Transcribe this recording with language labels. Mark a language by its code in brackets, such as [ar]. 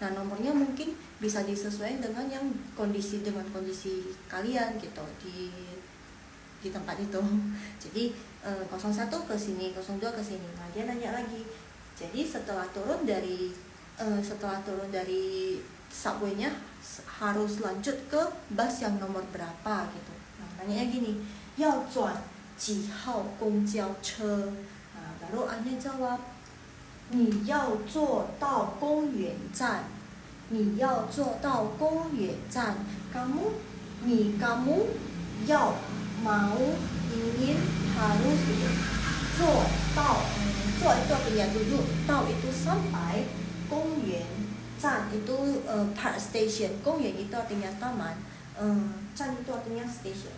[id] Nah nomornya mungkin bisa disesuaikan dengan kondisi kalian gitu di tempat itu. Jadi 01 ke sini, 02 ke sini. Nah, dia nanya lagi. Jadi setelah turun dari subway-nya harus lanjut ke bus yang nomor berapa gitu. Nah, nanya gini, 要转几号公交车? Nah, baru Anya jawab, 你要坐到公园站. [zh] 你要坐到公园站. [id] Kamu要 mau ingin harus坐到 坐 itu artinya duduk, 到 itu sampai, 公园站 itu park station, 公园 itu artinya taman, 站 itu artinya station.